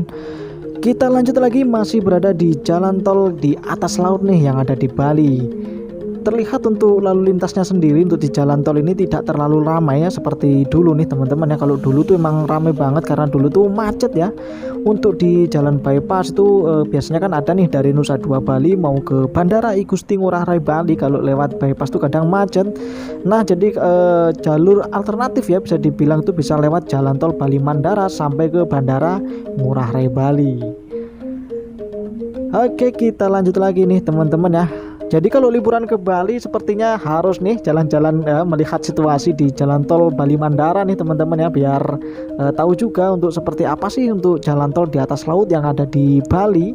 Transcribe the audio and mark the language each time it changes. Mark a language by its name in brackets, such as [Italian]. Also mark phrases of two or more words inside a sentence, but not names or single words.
[Indonesian] Kita lanjut lagi, masih berada di jalan tol di atas laut nih yang ada di Bali. Terlihat untuk lalu lintasnya sendiri untuk di jalan tol ini tidak terlalu ramai ya seperti dulu nih teman-teman ya. Kalau dulu tuh emang ramai banget karena dulu tuh macet ya. Untuk di jalan bypass itu biasanya kan ada nih dari Nusa Dua Bali mau ke Bandara I Gusti Ngurah Rai Bali, kalau lewat bypass tuh kadang macet. Nah jadi jalur alternatif ya bisa dibilang tuh bisa lewat jalan tol Bali Mandara sampai ke Bandara Ngurah Rai Bali. Oke kita lanjut lagi nih teman-teman ya. Jadi kalau liburan ke Bali sepertinya harus nih jalan-jalan melihat situasi di jalan tol Bali Mandara nih teman-teman ya, biar tahu juga untuk seperti apa sih untuk jalan tol di atas laut yang ada di Bali.